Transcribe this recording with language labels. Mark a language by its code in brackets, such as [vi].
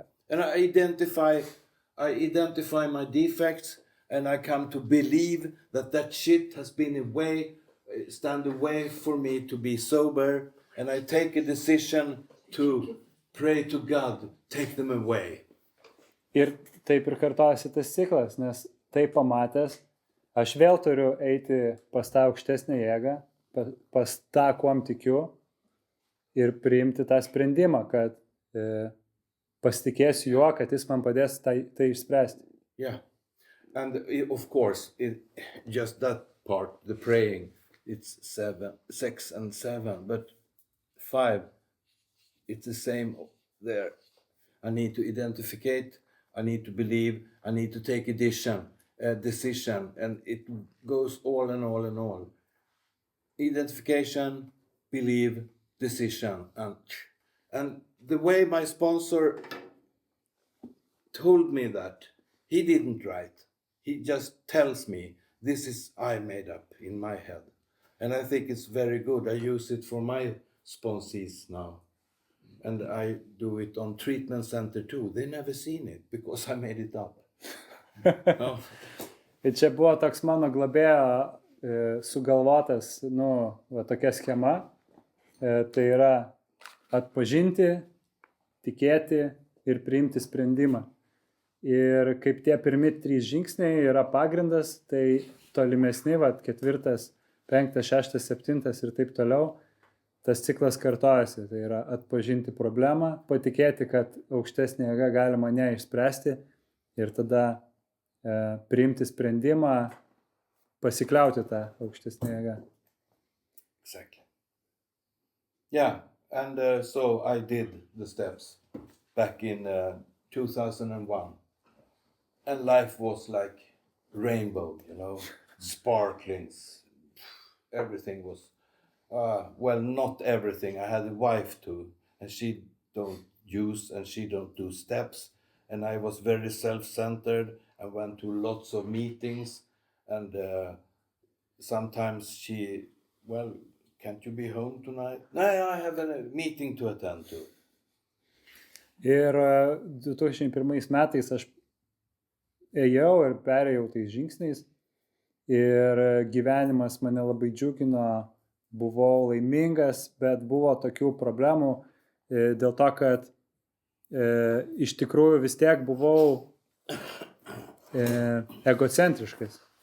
[en] And I identify my defects, and I come to believe that shit has been stand away for me to be sober, and I take a decision to pray to God, take them away. [lt] Ir taip ir kartojasi tas ciklas, nes tai pamatęs, aš vėl turiu eiti pas tą aukštesnę jėgą, pas tą, kuom tikiu, ir priimti tą sprendimą, kad pasitikėsiu juo, kad jis man padės tai išspręsti. [en] Yeah. And of course, just that part, the praying, it's 6 and 7, but 5, it's the same there. I need to identify, I need to believe, I need to take a decision, and it goes all and all and all. Identification, believe, decision, and the way my sponsor told me that, he didn't write. He just tells me, this is I made up in my head. And I think it's very good. I use it for my sponsees now. And I do it on treatment center too. They never seen it because I made it up. No. [lt] Ir čia buvo toks mano globėjo sugalvotas, va tokia schema. Tai yra atpažinti, tikėti ir priimti sprendimą. Ir kaip tie pirmi 3 žingsniai yra pagrindas, tai tolimesni, 4, 5, 6, 7 ir taip toliau, tas ciklas kartojasi. Tai yra atpažinti problemą, patikėti, kad aukštesnė jėga gali mane išspręsti ir tada priimti sprendimą, pasikliauti tą aukštesnę jėgą. [en] Exactly. Yeah, and so I did the steps back in 2001. And life was like rainbow, you know, sparklings. Everything was, well, not everything. I had a wife too, and she don't use and she don't do steps. And I was very self-centered. I went to lots of meetings, and sometimes she, well, can't you be home tonight? No, I have a meeting to attend to. [lt] Ir 2001 metais aš ėjau ir perėjau tais žingsniais ir gyvenimas mane labai džiugino, buvau laimingas, bet buvo tokių problemų dėl to, kad iš tikrųjų vis tiek buvau egocentriškas.